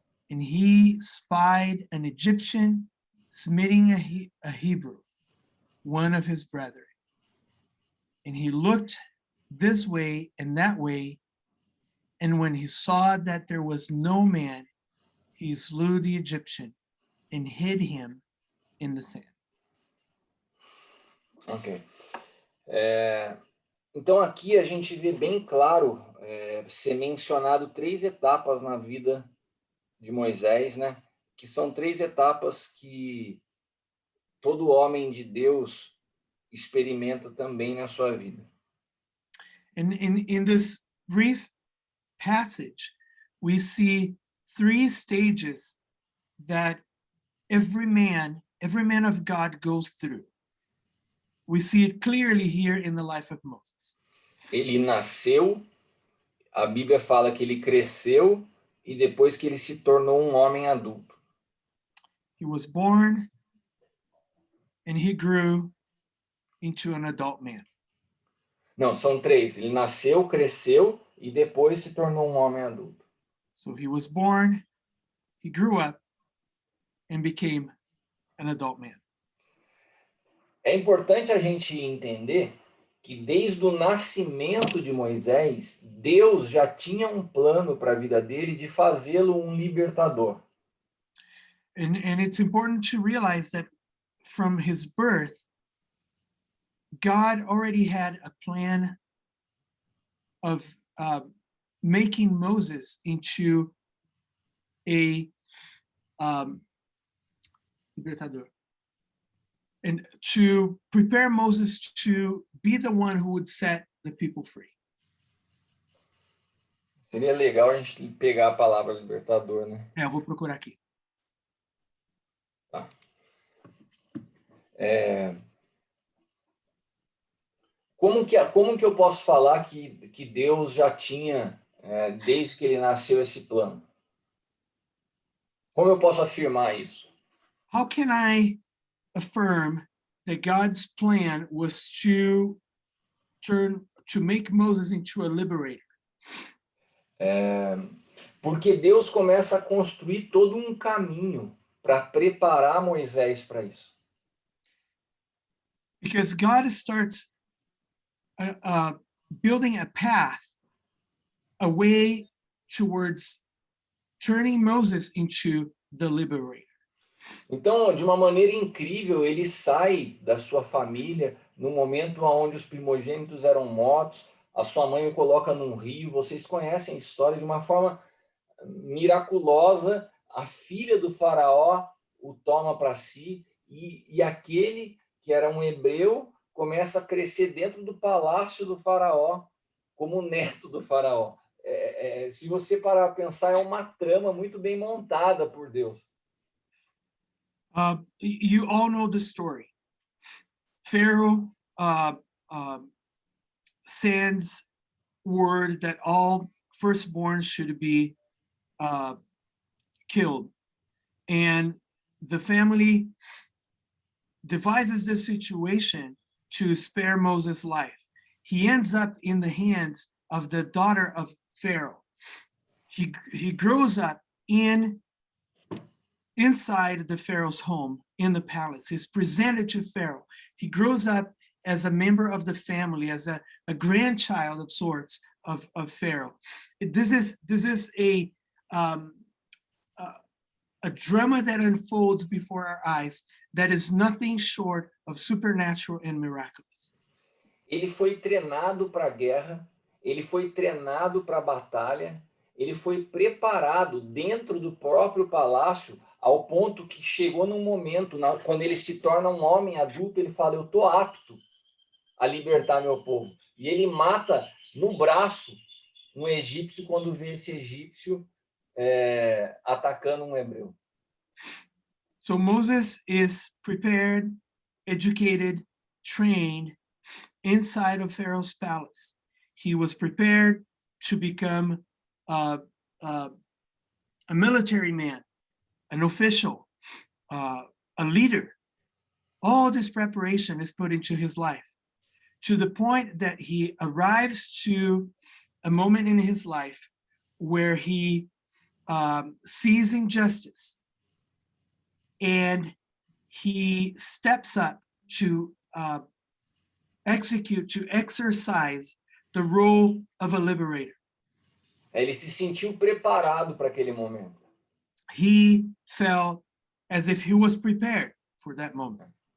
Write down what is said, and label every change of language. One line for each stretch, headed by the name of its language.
English: And he spied an Egyptian smiting a Hebrew, one of his brethren. And he looked this way and that way. And when he saw that there was no man, he slew the Egyptian and hid him in the sand. Ok.
Portuguese: Então aqui a gente vê bem claro ser mencionado 3 etapas na vida de Moisés, né? Que são 3 etapas que todo homem de Deus experimenta também na sua vida.
English: And in this brief passage, we see 3 stages that every man of God goes through. We see it clearly here in the life of Moses.
Portuguese: Ele nasceu, a Bíblia fala que ele cresceu e depois que ele se tornou um homem adulto.
English: He was born and he grew into an adult man.
Portuguese: Não, são 3. Ele nasceu, cresceu e depois se tornou um homem adulto.
English: So he was born, he grew up, and became an adult man.
Portuguese: É importante a gente entender que desde o nascimento de Moisés, Deus já tinha um plano para a vida dele de fazê-lo um libertador.
English: And it's important to realize that from his birth, God already had a plan of making Moses into a libertador, and to prepare Moses to be the one who would set the people free.
Portuguese: Seria legal a gente pegar a palavra libertador, né? Eu vou procurar aqui. Tá. Como que eu posso falar que Deus já tinha, desde que ele nasceu, esse plano? Como eu posso afirmar isso?
English: How can I affirm that God's plan was to make Moses into a liberator?
Portuguese: Porque Deus começa a construir todo um caminho para preparar Moisés para isso.
English: Because God starts building a path, a way towards turning Moses into the liberator.
Portuguese: Então, de uma maneira incrível, ele sai da sua família no momento onde os primogênitos eram mortos, a sua mãe o coloca num rio. Vocês conhecem a história. De uma forma miraculosa, a filha do faraó o toma para si, e aquele que era um hebreu começa a crescer dentro do palácio do faraó como neto do faraó. Se você parar a pensar, é uma trama muito bem montada por Deus.
English: You all know the story. Pharaoh sends word that all firstborns should be killed. And the family devises this situation to spare Moses' life. He ends up in the hands of the daughter of Pharaoh. He grows up inside the Pharaoh's home in the palace. He's presented to Pharaoh. He grows up as a member of the family, as a grandchild of sorts of Pharaoh. This is a drama that unfolds before our eyes that is nothing short of supernatural and miraculous.
Portuguese: Ele foi treinado para a guerra, ele foi treinado para a batalha, ele foi preparado dentro do próprio palácio, ao ponto que chegou num momento, quando ele se torna um homem adulto, ele fala: eu estou apto a libertar meu povo. E ele mata no braço um egípcio quando vê esse egípcio atacando um hebreu.
English: So Moses is prepared, educated, trained inside of Pharaoh's palace. He was prepared to become a military man, an official, a leader. All this preparation is put into his life, to the point that he arrives to a moment in his life where he sees injustice, and he steps up to exercise the role of a liberator.
Portuguese: Ele se sentiu preparado para aquele momento.
English: He felt as if he was prepared for that moment.